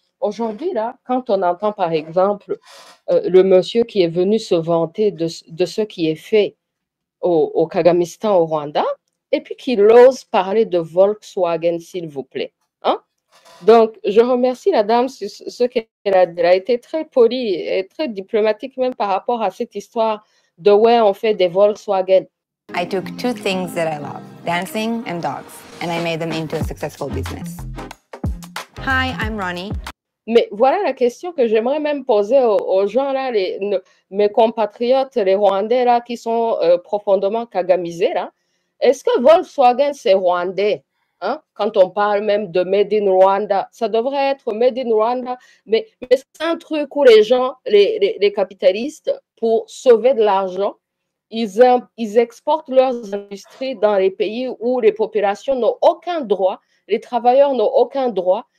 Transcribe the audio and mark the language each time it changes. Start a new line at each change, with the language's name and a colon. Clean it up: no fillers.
French: Aujourd'hui, là, quand on entend par exemple le monsieur qui est venu se vanter de ce qui est fait au Kagamistan, au Rwanda, et puis qu'il ose parler de Volkswagen, s'il vous plaît. Hein? Donc, je remercie la dame sur ce qu'elle a dit. Elle a été très polie et très diplomatique même par rapport à cette histoire de ouais, on fait des Volkswagen.
English: I took two things that I love, dancing and dogs, and I made them into a successful business. Hi, I'm Ronnie.
French: Mais voilà la question que j'aimerais même poser aux gens là, mes compatriotes, les Rwandais là, qui sont profondément kagamisés là. Est-ce que Volkswagen c'est rwandais? Hein? Quand on parle même de
English: Made in Rwanda,
French: ça devrait être Made in Rwanda, mais c'est un truc où les gens, les capitalistes, pour sauver de l'argent, ils exportent leurs industries dans les pays où les populations n'ont aucun droit, les travailleurs n'ont aucun droit.